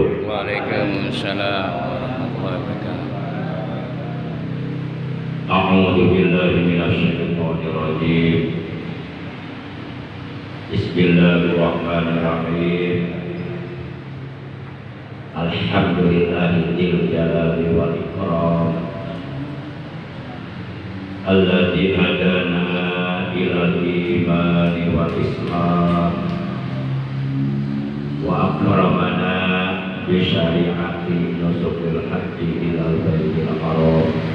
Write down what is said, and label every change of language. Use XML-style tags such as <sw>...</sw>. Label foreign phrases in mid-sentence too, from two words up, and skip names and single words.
<ar>وعليكم السلام ورحمة الله وبركاته. أعوذ بالله من الشيطان الرجيم. بسم الله الرحمن الرحيم. الحمد لله الجلال والإكرام. الذي هدانا إلى الإيمان والإسلام وأكرمنا بشريعة نسك الحق إلى البيت الحرام.</ar>